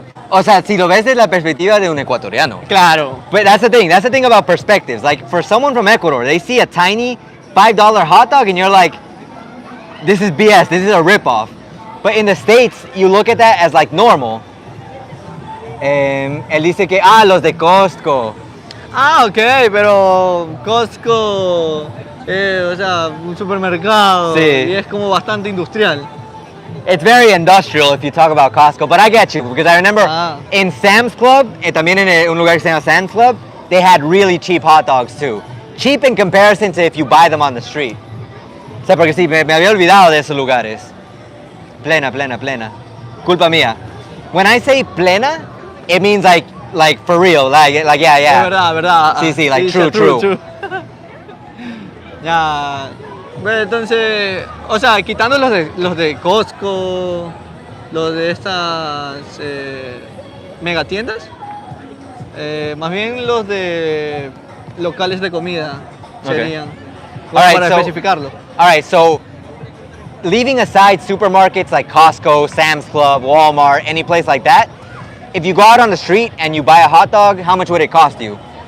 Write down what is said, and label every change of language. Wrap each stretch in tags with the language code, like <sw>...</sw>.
<es>O sea, si lo ves desde la perspectiva de un ecuatoriano. Claro.</es> <en>But that's the thing. That's the thing about perspectives. Like for someone from Ecuador, they see a tiny $5 hot dog and you're like, this is BS. This is a ripoff. But in the States, you look at that as like normal.</en> <es>Él dice que, los de Costco. Ah, ok, pero Costco, o sea, un supermercado. Sí. Y es como bastante industrial.</es> <en>It's very industrial if you talk about Costco, but I get you because I remember Ah. in Sam's Club,</en> <es>también en un lugar que se llama Sam's Club,</es> <en>they had really cheap hot dogs too. Cheap in comparison to if you buy them on the street.</en> <es>O sea, porque sí, me había olvidado de esos lugares. Plena. Culpa mía.</es> <en>When I say plena, it means like for real, like yeah.</en> <es>Es verdad. Sí, like sí,</es> <en>true.</en> <es>Ya. Bueno, entonces, o sea, quitando los de Costco, los de estas megatiendas, más bien los de locales de comida,</es> <en>Okay.</en> <es>serían,</es> <en>All right,</en> <es>para</es> <en>so-</en> <es>especificarlo.</es> <en>All right, so leaving aside supermarkets like Costco, Sam's Club, Walmart, any place like that, if you go out on the street and you buy a hot dog, how much would it cost you?</en>